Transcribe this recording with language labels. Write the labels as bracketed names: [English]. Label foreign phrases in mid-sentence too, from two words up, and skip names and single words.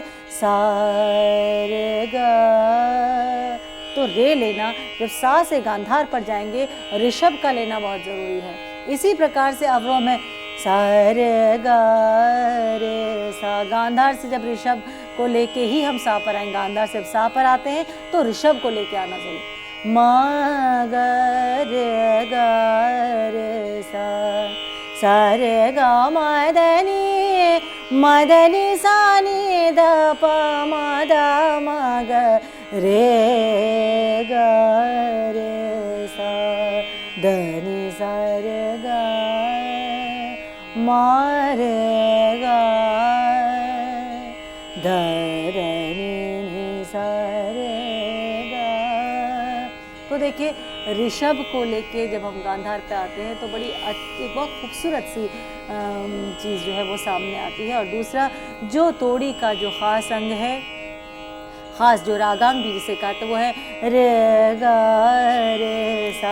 [Hindi] सा रे गा, तो रे लेना, जब सा से गांधार पर जाएंगे ऋषभ का लेना बहुत ज़रूरी है। इसी प्रकार से अवरोह में सा रे गा रे सा, गांधार से जब ऋषभ को लेके ही हम सा पर आएंगे। गांधार से जब सा पर आते हैं तो ऋषभ को लेके आना चाहिए। मा ग रे सा, सा रे गा मदनी, मदनी सा नि द प म द म ग रे गा रे सा, द नि सा रे गा मा रे गा, ध रे नि सा रे गा। तो देखिए ऋषभ को लेके जब हम गांधार पे आते हैं तो बड़ी एक बहुत खूबसूरत सी चीज़ जो है वो सामने आती है। और दूसरा जो तोड़ी का जो ख़ास अंग है, ख़ास जो रागांग भी जिसे कहते वो है रे गा रे सा।